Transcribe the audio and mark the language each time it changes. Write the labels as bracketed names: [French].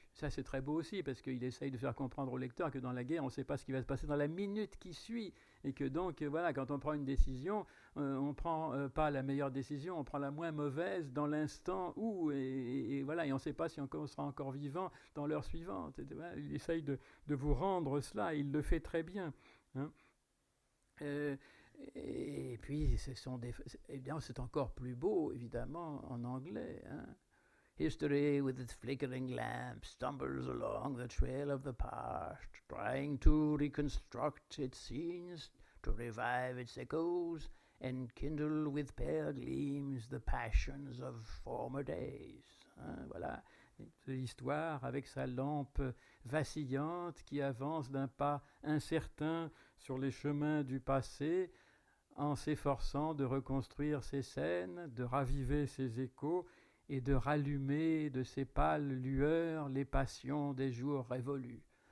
[French] Ça, c'est très beau aussi, parce qu'il essaye de faire comprendre au lecteur que dans la guerre, on ne sait pas ce qui va se passer dans la minute qui suit, et que donc, voilà, quand on prend une décision, on ne prend pas la meilleure décision, on prend la moins mauvaise dans l'instant où, et voilà, et on ne sait pas si on sera encore vivant dans l'heure suivante. Et, voilà, il essaye de vous rendre cela, et il le fait très bien. Et puis, évidemment, c'est encore plus beau, évidemment, en anglais. [English] History, with its flickering lamp, stumbles along the trail of the past, trying to reconstruct its scenes, to revive its echoes, and kindle with pale gleams the passions of former days. [French] Voilà, l'histoire avec sa lampe vacillante qui avance d'un pas incertain sur les chemins du passé, en s'efforçant de reconstruire ses scènes, de raviver ses échos, et de rallumer de ces pâles lueurs les passions des jours révolus.